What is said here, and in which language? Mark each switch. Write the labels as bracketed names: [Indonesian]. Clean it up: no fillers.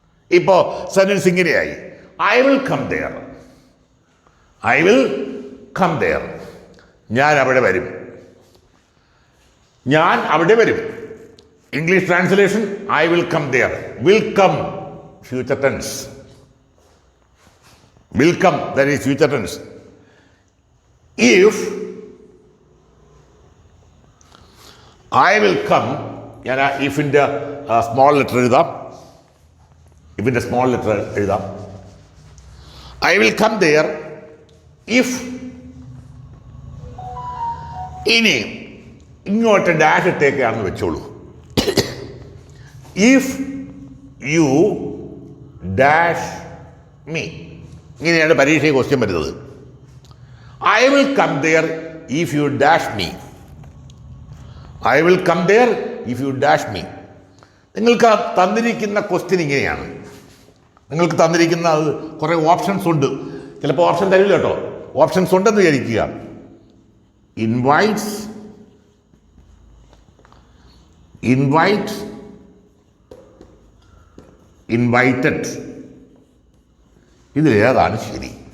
[Malayalam] ഇപ്പോൾ സെന്റൻസ് ഇങ്ങനെയായി, [English] I will come there. I will come there. [Malayalam] ഞാൻ അവിടെ വരും. ഞാൻ അവിടെ വരും. [English] English translation I will come there. Will come future tense. Will come, that is future tense. If I will come, [Malayalam] ഞാൻ ആ ഇഫിൻ്റെ സ്മോൾ ലെറ്റർ എഴുതാം. ഇഫിൻ്റെ സ്മോൾ ലെറ്റർ എഴുതാം. [English] I will come there if. [Malayalam] ഇനി ഇങ്ങോട്ട് ഡാഷ് ഇട്ടേക്കാണെന്ന് വെച്ചോളൂ. [English] if you dash me, [Malayalam] ഇങ്ങനെയാണ് പരീക്ഷയിൽ question വരുന്നത്. [English] I will come there if you dash me. I will come there if you dash me. [Malayalam] നിങ്ങൾക്ക് തന്നിരിക്കുന്ന ക്വസ്റ്റ്യൻ ഇങ്ങനെയാണ്. നിങ്ങൾക്ക് തന്നിരിക്കുന്ന കുറേ ഓപ്ഷൻസ് ഉണ്ട്. ചിലപ്പോൾ ഓപ്ഷൻ തരില്ല കേട്ടോ. ഓപ്ഷൻസ് ഉണ്ടെന്ന് വിചാരിക്കുക. Invites, invite, invited. ഇതിലേതാണ് ശരി?